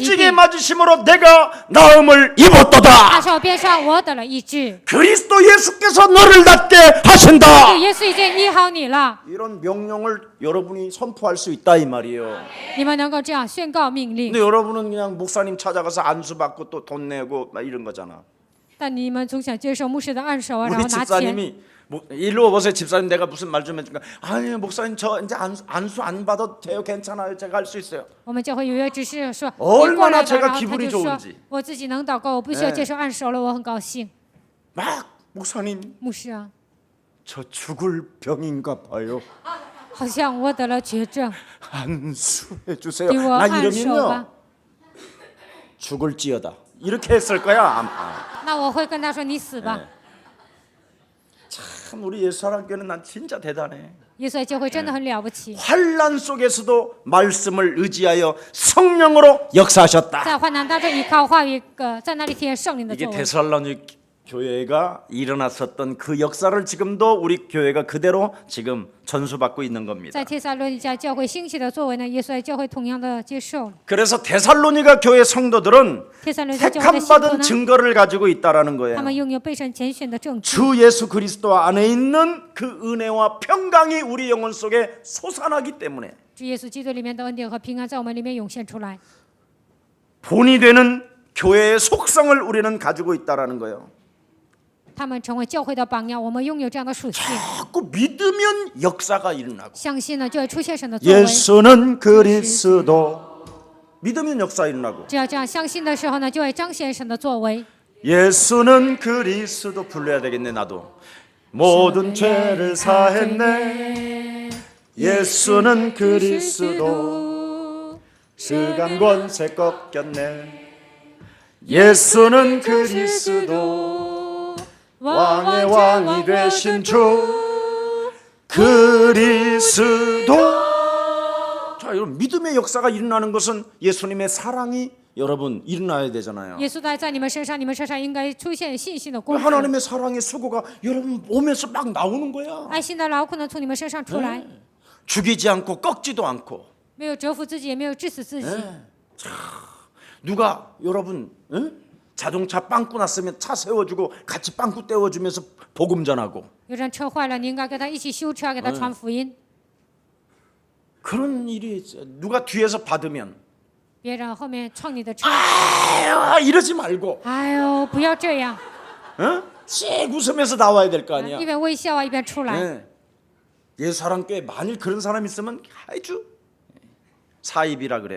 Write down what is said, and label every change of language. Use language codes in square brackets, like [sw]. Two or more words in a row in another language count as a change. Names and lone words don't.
[ko] 채찍에 [zh] 病， [ko] 맞으심으로 내가 나음을 [zh] 他 [ko] 입었도다. [zh] 手边上我得了医治， [ko] 그리스도 예수께서 너를 낫게 하신다. [zh] 耶稣已经医好你了。 [ko] 이런 명령을 여러분이 선포할 수 있다 이 말이에요. [zh] 你们能够这样宣告命令， [ko] 근데 여러분은 그냥 목사님 찾아가서 안수 받고 또 돈 내고 막 이런 거잖아. [zh] 但你们总想接受牧师的按手啊，然 [ko] 우리 [zh] 后拿钱。 [ko] 집사님이 일로 와보세요. 집사님 내가 무슨 말 좀 해줄까? 아니 목사님 저 이제 안수 안 받아도 돼요. 괜찮아요. 제가 할 수 있어요. [zh] 我们教会有一位执事说， [ko] 얼마나 [zh] 你过来吧， [ko] 제가 [zh] 然后他 [ko] 기분이 [zh] 就说 [ko] 좋은지 ， [zh] 我自己能祷告，我不需要接受按手了，我很高兴。 [ko] 막 목사님 [zh] 牧师啊， [ko] 저 죽을 병인가 봐요. [zh] 好像我得了绝症， [ko] 안수해 주세요. [zh] 给我 [ko] 난 [zh] 按手 [ko] 이러면요 [zh] 吧。 [ko] 죽을지어다. 이렇게 했을 거야. [zh] 那我会跟他说，你死吧。 [ko] 참 우리 예수 사랑교회는 난 진짜 대단해. [zh] 耶稣教会真的很了不起， [ko] 환란 속에서도 말씀을 의지하여 성령으로 역사하셨다. [zh] 在患难当中依靠话语，在那里体验圣灵的 [ko] 이게 [zh] 作为。 [ko] 데살로니가 교회가 일어났었던 그 역사를 지금도 우리 교회가 그대로 지금 전수받고 있는 겁니다. [zh] 在帖撒罗尼迦教会兴起的作为呢，耶稣教会同样的接受。 [ko] 그래서 데살로니가 교회 성도들은 [zh] 帖撒罗尼迦教会的 [ko] 택함 [zh] 信徒 [ko] 받은 [zh] 呢， [ko] 증거를 가지고 있다라는 [zh] 他 [ko] 거예요. [zh] 们拥有被神拣选的证据。 [ko] 주 예수 그리스도 안에 있는 그 은혜와 평강이 우리 영혼 속에 솟아나기 때문에 [zh] 主耶稣基督里面的恩典和平安在我们里面涌现出来， [ko] 본이 되는 교회의 속성을 우리는 가지고 있다라는 거예요. [zh] 他们成为教会的榜样。我们拥有这样的属性， [ko] 자꾸 믿으면 역사가 일어나고 [zh] 相信呢就会出现神的作为。 [ko] 예수는 그리스도 믿으면 역사 일어나고 [zh] 只要这样相信的时候呢，就会彰显神的作为。 [ko] 예수는 그리스도 불러야 되겠네 나도. 모든 죄를 사했네. 예수는 그리스도 스간 권세 꺾였네. 예수는 그리스도 왕의 왕이 되신 주 그리스도. 자, 여러분 믿음의 역사가 일어나는 것은 예수님의 사랑이 여러분 일어나야 되잖아요. [zh] 耶稣在你们身上，你们身上应该出现信心的功夫， [ko] 하나님의 사랑의 수고가 여러분 몸에서 막 나오는 거야. [zh] 爱心的劳苦能从你们身上出来， [ko] 죽이지 않고 꺾지도 않고. [zh] 没有折服自己，也没有致死自己。 [ko] 누가 여러분 자동차 빵꾸 났으면 차 세워주고 같이 빵꾸 떼워주면서 복음 전하고 [zh] 有人车坏了，你应该跟他一起修车，给他传福音。 [ko] 그런 일이 있어요. 누가 뒤에서 받으면 [zh] 别人后面撞你的车， [ko] 아유 이러지 말고 [zh] 哎呦，不要这样， [ko] 씩 웃으면서 나와야 될 거 아니야. [zh] 一边微笑啊，一边出来。 [ko] 네. 예수사랑교회 만일 그런 사람 있으면 아주 사입이라 그래.